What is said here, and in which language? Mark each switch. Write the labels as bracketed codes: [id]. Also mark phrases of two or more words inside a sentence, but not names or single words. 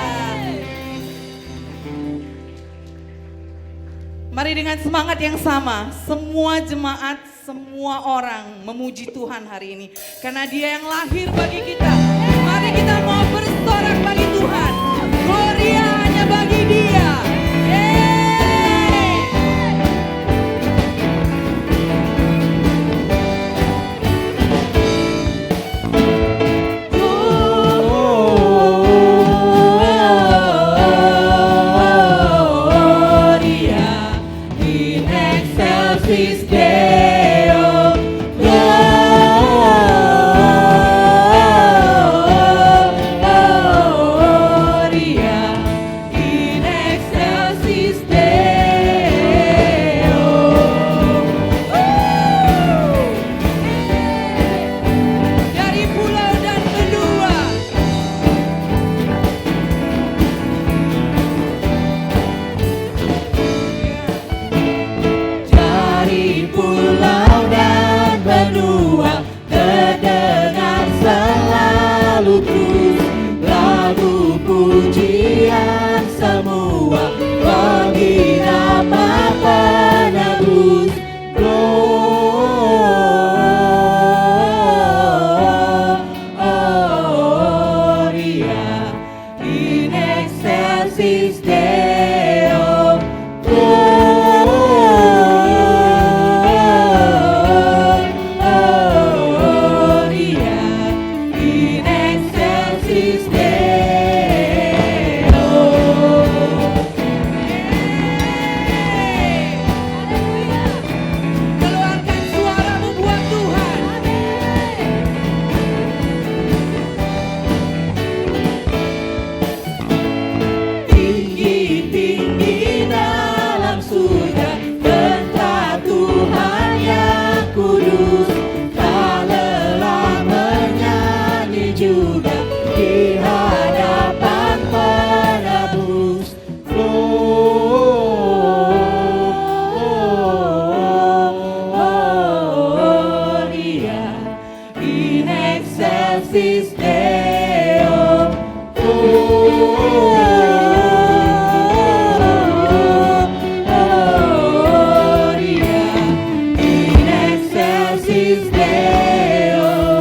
[id] Mari dengan semangat yang sama, semua jemaat, semua orang memuji Tuhan hari ini. Karena Dia yang lahir bagi kita. Mari kita mau bersorak bagi Tuhan. Gloria hanya bagi Dia. Yeay. [la] Gloria in excelsis Deo. Gloria in excelsis Deo. [id] Dari pulau dan benua. Dari pulau dan benua terdengar selalu terus lagu pujian semua bagi nama penebus. [la] Gloria in excelsis Deo. Gloria in excelsis Deo. [id] Keluarkan suaramu buat Tuhan. Tinggi-tinggi dalam surga tentang Tuhan yang kudus, tak lelah menyanyi juga di hadapan penebus. [la] Gloria in excelsis Deo. Gloria in excelsis Deo.